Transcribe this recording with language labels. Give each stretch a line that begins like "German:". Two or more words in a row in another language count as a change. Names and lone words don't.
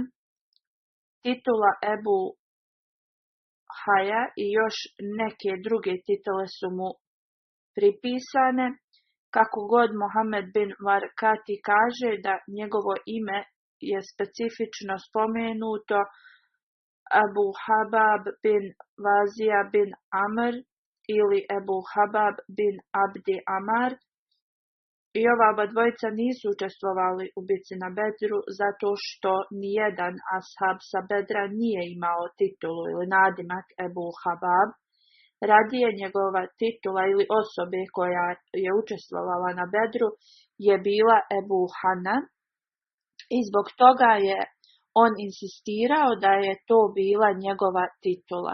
Bosnian: Titula Ebu Haja i još neke druge titule su mu pripisane. Kako god Mohamed bin Varkati kaže da njegovo ime je specifično spomenuto Abu Habab bin Vazija bin Amr ili Ebu Habab bin Abdi Amar. I ova oba dvojica nisu učestvovali u bitci na Bedru zato što nijedan ashab sa Bedra nije imao titulu ili nadimak Ebu Habab. Radije njegova titula ili osobe koja je učestvovala na Bedru je bila Ebu Hana i zbog toga je on insistirao da je to bila njegova titula.